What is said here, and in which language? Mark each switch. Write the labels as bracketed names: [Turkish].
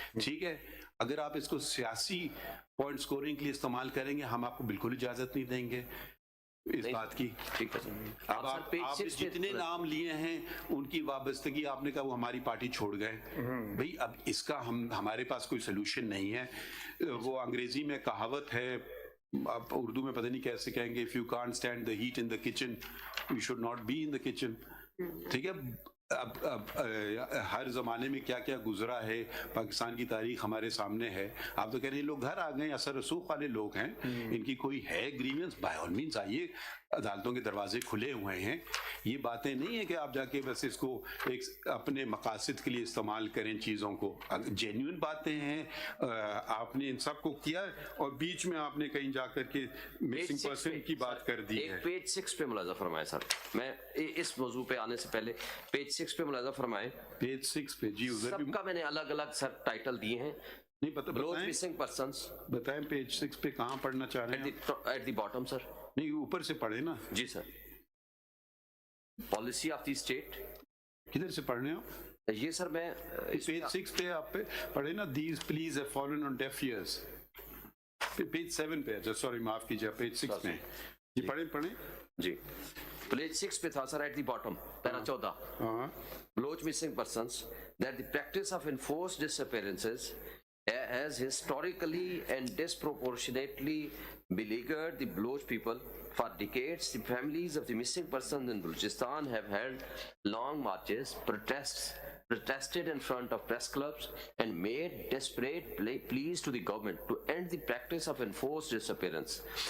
[Urdu] ٹھیک ہے, اگر آپ اس کو سیاسی پوائنٹ سکورنگ کے لیے استعمال کریں گے, ہم آپ کو بالکل اجازت نہیں دیں گے اس بات کی. اب آپ جتنے نام لیے ہیں ان کی وابستگی آپ نے کہا وہ ہماری پارٹی چھوڑ گئے. بھئی اب اس کا ہمارے پاس کوئی سلوشن نہیں ہے. وہ انگریزی میں کہاوت ہے, آپ اردو میں پتہ نہیں کیسے کہیں گے, [English] if you can't stand the heat in the kitchen you should not be in the kitchen. [Urdu] ٹھیک ہے, اب ہر زمانے میں کیا کیا گزرا ہے, پاکستان کی تاریخ ہمارے سامنے ہے. آپ تو کہہ رہے ہیں لوگ گھر آ گئے, اثر رسوخ والے لوگ ہیں, ان کی کوئی ہے گریونس, [English] by all means [Urdu] آئیے, عدالتوں کے دروازے کھلے ہوئے ہیں. یہ باتیں نہیں ہیں کہ آپ جا کے بس اس کو ایک اپنے مقاصد کے لیے استعمال کریں چیزوں کو. جینیون باتیں ہیں, آپ نے ان سب کو کیا, اور بیچ میں آپ نے کہیں جا کر کے مسنگ پرسن کی بات کر دی ہے. پیج 6 پہ ملاحظہ فرمائے سر, میں اس موضوع پہ آنے سے پہلے پیج 6 پہ ملاحظہ فرمائے. پیج 6 پہ جی, سب کا میں نے الگ الگ سر ٹائٹل دیے ہیں. نہیں پتہ, [English] Baloch missing persons [Urdu] بتائیں پیج 6 پہ کہاں پڑھنا چاہ رہے ہیں؟ [English] At the bottom sir. [Urdu] نہیں اوپر سے پڑھے نا. [English] جی sir, policy of the state. [Urdu] کدھر سے پڑھ رہے ہیں؟ یہ سر میں پیج 6 پہ آپ پہ پڑھے نا, [English] These pleas have fallen on deaf ears. [Urdu] Page 7 پہ, سوری معاف کیجیے, پیج 6 میں جی پڑھیں جی. پیج 6 پہ تھا سر, [English] At the bottom para 14, Baloch missing persons, that the practice of enforced disappearances has historically and disproportionately beleaguered the Baloch people. For decades, the families of the missing persons in Balochistan have held long marches, protested in front of press clubs, and made desperate pleas to the government to end the practice of enforced disappearance.